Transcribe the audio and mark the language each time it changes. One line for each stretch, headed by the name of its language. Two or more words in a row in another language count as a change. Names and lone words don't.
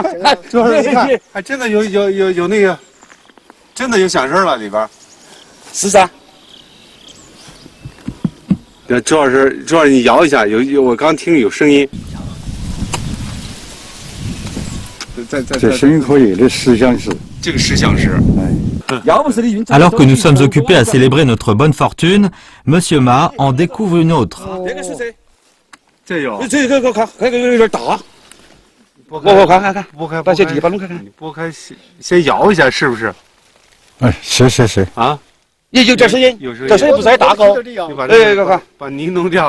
Chinese: 朱老师，你看，还真的有那个，真的有响声了里边。是噻。朱老师，你摇一下，我刚听有声音。这声音可以，这石响石。这个石响石。
French: Alors que nous sommes occupés à célébrer notre bonne fortune, Monsieur Ma en découvre une autre.
Chinese: 这有。这个有点大。我看，把这地方弄看看。你拨开先摇一下，是不是？哎，是啊。也有点声音，这声音不是很大高。你把泥弄掉。